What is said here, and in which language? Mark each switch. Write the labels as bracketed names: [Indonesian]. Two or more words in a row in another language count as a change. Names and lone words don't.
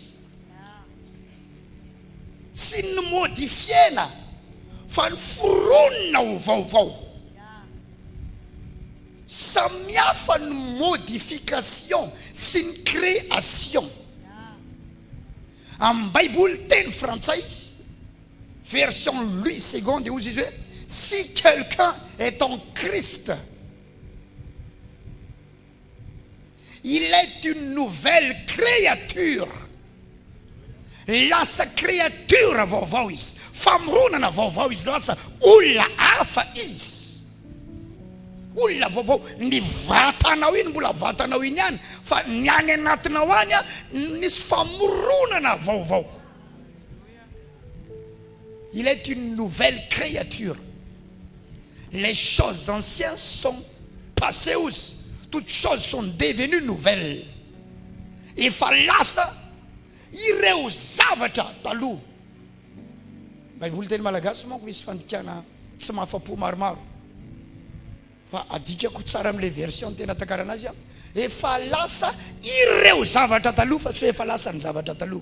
[Malagasy] Tsy ny modifiena fa ny foronina ho vaovao. Samihafa ny modification sy ny création. Amin'ny Baiboly teny frantsay [French] version Louis II où dit si quelqu'un est en Christ, il est une nouvelle créature. [Malagasy] Lasa créature vaovao izy, famoronana vaovao izy, lasa olona hafa izy. Olona vaovao, ny vatanao iny mbola vatanao iny ihany, fa ny any anatinao any nisy famoronana vaovao. [French] Il est une nouvelle créature. Les choses anciennes sont passées, toutes choses sont devenues nouvelles. [Malagasy] Efa lasa ireo zavatra taloha. Baiboly teny malagasy manko misy fandikana tsy mahafapo maromaro. Fa adikako tsara am'le version tena takarana azy. Efa lasa ireo zavatra taloha fa tsy efa lasa ny zavatra taloha.